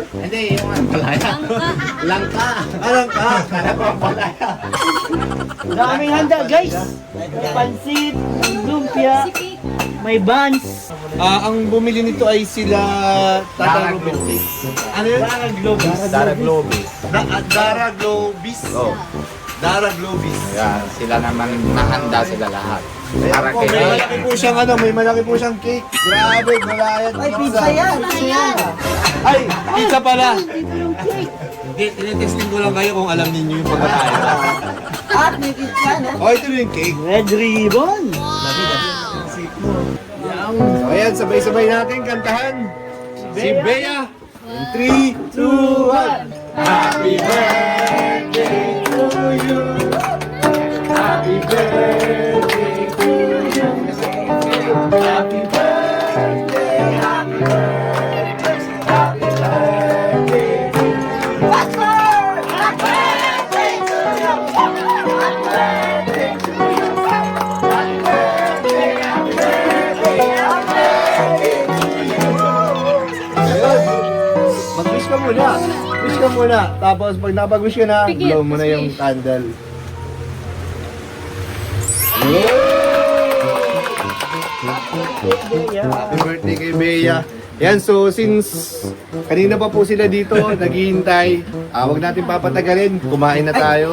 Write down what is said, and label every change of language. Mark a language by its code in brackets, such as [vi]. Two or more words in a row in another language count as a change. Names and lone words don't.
[tl] Hindi, yung palaya. Langka. Anong ka? Palaya. Daming handa, guys. May pansit, may lumpia, Si Cake. may buns. Ang bumili nito ay sila Dara Tata Ruben. Globis. Ano yun? Dara Globis. Dara Globis. Dara Globis. Oh. Dara Globis. Ayan, sila naman nahanda sila lahat. Para Ayan po, may kay malaki po siyang may malaki po siyang cake. Grabe, malayan. Ay, pizza yan. Ayan. Ay, pizza pala. Dito yung cake. Hindi, tinitesting ko lang kayo kung alam ninyo yung pagkakain. At may pizza, no? Oh, ito yung cake. Red ribbon. So, ayan, sabay-sabay natin kantahan. Si Bea. 3, 2, 1. [en] Happy birthday to you. Happy birthday to you. Happy birthday, happy birthday, happy birthday to you. Happy birthday to you. Happy birthday to you. Happy birthday, happy birthday, happy birthday to you. [tl] Ayun. Mag-wish ka muna. Wish ka muna. Tapos pag napag-wish ka na, Pigil, blow mo na tapos yung wish. [en] candle. Happy birthday kay Bea. [tl] Yan, so since kanina pa po sila dito, naghihintay, wag natin papatagalin, kumain na tayo.